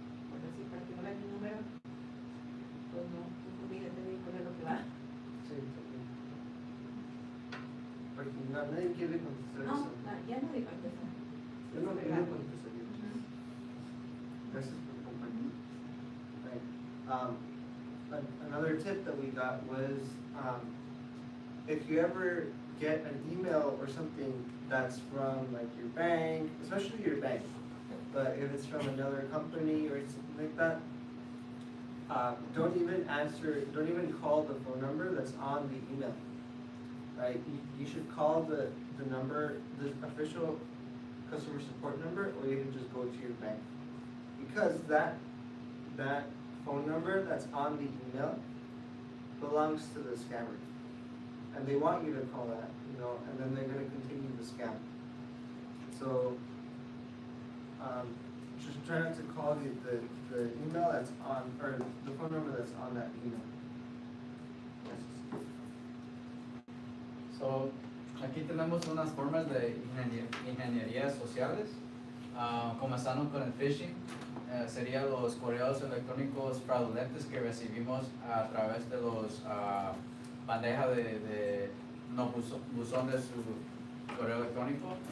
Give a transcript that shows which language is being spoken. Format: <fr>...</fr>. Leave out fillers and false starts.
<es>Por decir, para que no vean mi número, pues no olvídate de ponerlo privado. Sí, también. Porque nadie quiere contestar No, eso. ya nadie contesta. Yo no quiero contestar eso. Gracias por compartir. Right.</es> <en>Another tip that we got was if you ever get an email or something that's from like your bank, especially your bank, but if it's from another company or something like that, don't even call the phone number that's on the email. Right? You should call the number, the official customer support number, or you can just go to your bank. Because that phone number that's on the email belongs to the scammer. And they want you to call that, and then they're going to continue the scam. So just try not to call the email that's on, or the phone number that's on that email.</en> <es>So, aquí tenemos unas formas de ingenierías sociales. Comenzando con el phishing, serían los correos electrónicos fraudulentos que recibimos a través de los bandejas de no buzón de su correo electrónico.</es>